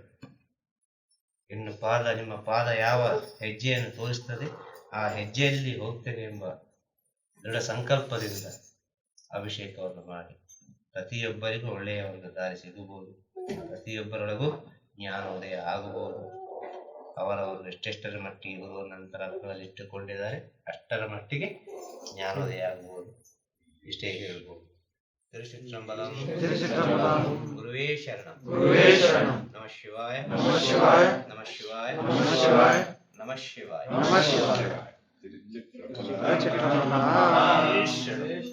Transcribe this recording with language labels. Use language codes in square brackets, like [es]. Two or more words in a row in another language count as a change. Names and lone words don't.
[kn] ಇನ್ನು ನಿಮ್ಮ ಪಾದ ಯಾವ ಹೆಜ್ಜೆಯನ್ನು ತೋರಿಸ್ತದೆ ಆ ಹೆಜ್ಜೆಯಲ್ಲಿ ಹೋಗ್ತೇನೆ ಎಂಬ ದೃಢ ಸಂಕಲ್ಪದಿಂದ ಅಭಿಷೇಕವನ್ನು ಮಾಡಿ ಪ್ರತಿಯೊಬ್ಬರಿಗೂ ಒಳ್ಳೆಯ ಒಂದು ದಾರಿ ಸಿಗಬಹುದು, ಪ್ರತಿಯೊಬ್ಬರೊಳಗೂ ಜ್ಞಾನೋದಯ ಆಗಬಹುದು. ಅವರವರು ಎಷ್ಟೆಷ್ಟರ ಮಟ್ಟಿಗೆ ಗುರುವ ನಂತರಗಳಲ್ಲಿ ಇಟ್ಟುಕೊಂಡಿದ್ದಾರೆ ಅಷ್ಟರ ಮಟ್ಟಿಗೆ ಜ್ಞಾನೋದಯ ಆಗಬಹುದು. ಇಷ್ಟೇ ಹೇಳ್ಬೋದು. ತಿರುಚಿತ್ರಂಬಲಂ ಗುರುವೇ ಶರಣ. [sa] ನಮಃ ಶಿವಾಯ. ನಮಃ ಶಿವಾಯ. ನಮಃ ಶಿವಾಯ. ನಮಃ ಶಿವಾಯ. ನಮಃ ಶಿವಾಯ. ನಮಃ ಶಿವಾಯ.